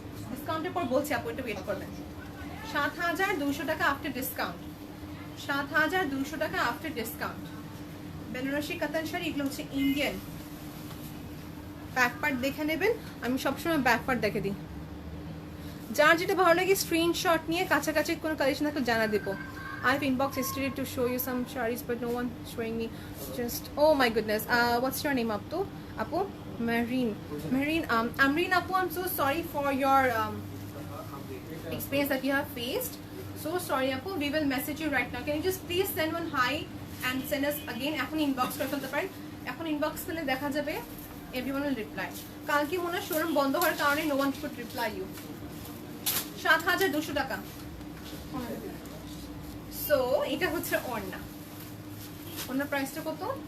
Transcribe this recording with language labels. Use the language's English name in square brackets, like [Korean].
[Bangla] ডিসকাউন্টের পর বলছি আপু, এটা ওয়েট করবেন। 7,200 টাকা আফটার ডিসকাউন্ট। 7,200 টাকা আফটার ডিসকাউন্ট। বেনারসি কাতান শাড়ি, এগুলো হচ্ছে ইন্ডিয়ান। ব্যাক পার্ট দেখে নেবেন, আমি সবসময় ব্যাক পার্ট দেখে দিই। যার যেটা ভালো লাগে স্ক্রিনশট নিয়ে কাছাকাছি কোনো কালেকশন থাকলে জানা দেবো। [English] I've inbox yesterday to show you some sarees, but no one showing me. Just oh my goodness. What's your name, Apu? Marine. Amreen Apu, I'm so sorry for your experience that you have faced. So sorry Apu, we will message you right now. Can you just please send one hi and send us again? [Bangla] এখন inbox করে ফেলতে পারেন, এখন inbox করলে দেখা যাবে, [English] everyone will reply. [Bangla] কালকে মনে হয় শোরুম বন্ধ হওয়ার কারণে [English] no one could reply you. [Bangla] 7,200 টাকা। সো এটা হচ্ছে ওড়না। ওড়নার প্রাইসটা কত?